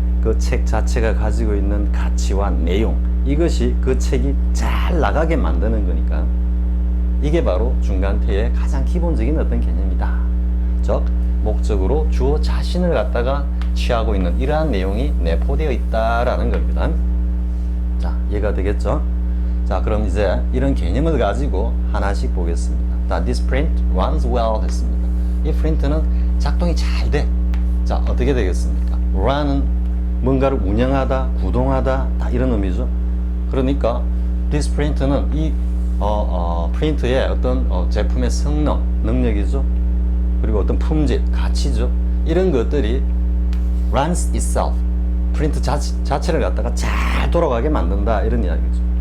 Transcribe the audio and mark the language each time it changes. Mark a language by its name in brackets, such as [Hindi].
[Korean] 그 책 자체가 가지고 있는 가치와 내용, 이것이 그 책이 잘 나가게 만드는 거니까 이게 바로 중간태의 가장 기본적인 어떤 개념이다. 즉 목적으로 주어 자신을 갖다가 취하고 있는 이러한 내용이 내포되어 있다라는 겁니다. 자, 이해가 되겠죠? 자, 그럼 이제 이런 개념을 가지고 하나씩 보겠습니다. [English] 자, this print runs well [Korean] 했습니다. 이 프린트는 작동이 잘 돼. 자, 어떻게 되겠습니까? run은 뭔가를 운영하다, 구동하다, 다 이런 의미죠. 그러니까 this print는 이 프린트의 어떤 제품의 성능, 능력이죠. 그리고 어떤 품질, 가치죠. 이런 것들이 runs itself, 프린트 자체를 갖다가 잘 돌아가게 만든다, 이런 이야기죠.